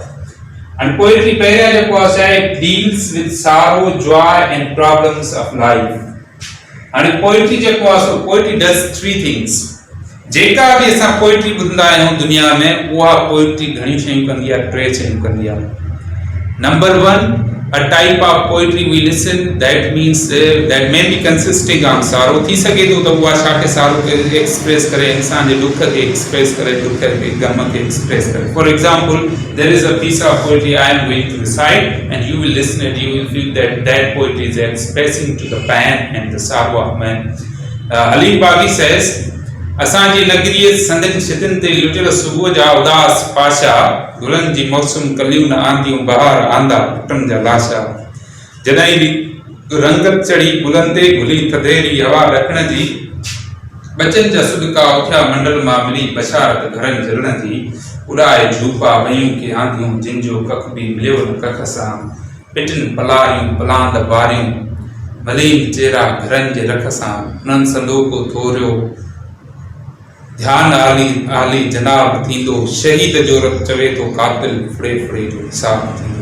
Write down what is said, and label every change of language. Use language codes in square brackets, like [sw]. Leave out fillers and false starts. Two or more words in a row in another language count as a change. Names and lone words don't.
[en] And poetry [sd] पहिरियां जेको आहे [en] deals with sorrow, joy and problems of life. And poetry [sd] जेको आहे, [en] so poetry does three things. [sd] जेका बि असां पोइट्री ॿुधंदा आहियूं दुनिया में उहा पोइट्री घणियूं शयूं कंदी आहे, 3 शयूं कंदी आहे। नंबर 1, [en] a type of poetry we listen that means that may be consisting on sorrow, [sd] थी सके तो उहा छा के सारो के एक्सप्रेस करे, इंसान जे दुख के एक्सप्रेस करे, दुख के गम के एक्सप्रेस करे। [en] for example, there is a piece of poetry I am going to recite and you will listen it, you will feel that poetry is expressing to the pain and the sorrow of man. Ali Baghi says, [sd] असांजी नगरीअ संदन छितिन ते लुटियल सुबुह जा उदास पाशा, गुलनि जी मौसम कलियूं न आंदियूं, बहार आंदा पुटनि जा लाशा, जॾहिं बि रंगत चढ़ी गुलनि ते घुली थधेरी हवा ॾखण जी, बचनि जा सुॾका उथिया मंडल मां मिली बशारत घरनि जलण जी, उॾाए झूपा वयूं के आंदियूं, जिन जो कख बि मिलियो न कख सां, पिटनि पलारियूं पलांद बारियूं, मलीन चेहरा घरनि जे रख सां, उन्हनि संदोको थोरियो ध्यान आली आली जनाब थींदो, शहीद जो रत चवे तो कातिल फुड़े फुड़े जो हिसाब थींदो।